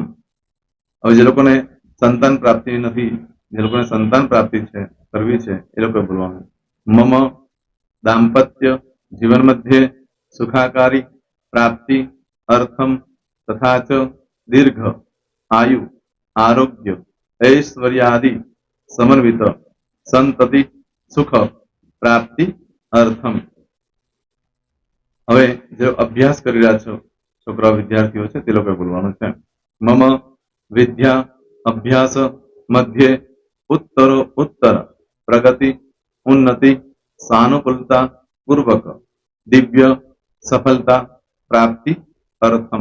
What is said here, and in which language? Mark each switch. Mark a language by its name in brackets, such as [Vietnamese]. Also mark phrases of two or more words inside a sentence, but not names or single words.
[Gujarati] હવે જે લોકોને સંતાન પ્રાપ્તિ નથી, જે લોકોને સંતાન પ્રાપ્તિ છે કરવી છે એ લોકોએ બોલવાનું. [Sanskrit] મમ દાંપત્ય જીવન મધ્યે સુખાકારી પ્રાપ્તિ અર્થમ તથા ચ દીર્ઘ આયુ આરોગ્ય ऐश्वर्यादि समन्वित संतति सुख प्राप्ति અર્થમ. [Gujarati] હવે જે અભ્યાસ કરી રહ્યા છો છોકરાઓ વિદ્યાર્થીઓ છે તે લોકોએ બોલવાનું છે. [Sanskrit] મમ વિદ્યા અભ્યાસ મધ્યે ઉત્તરો ઉત્તર પ્રગતિ ઉન્નતિ સાનુકૂલતા પૂર્વક દિવ્ય સફળતા પ્રાપ્તિ અર્થમ.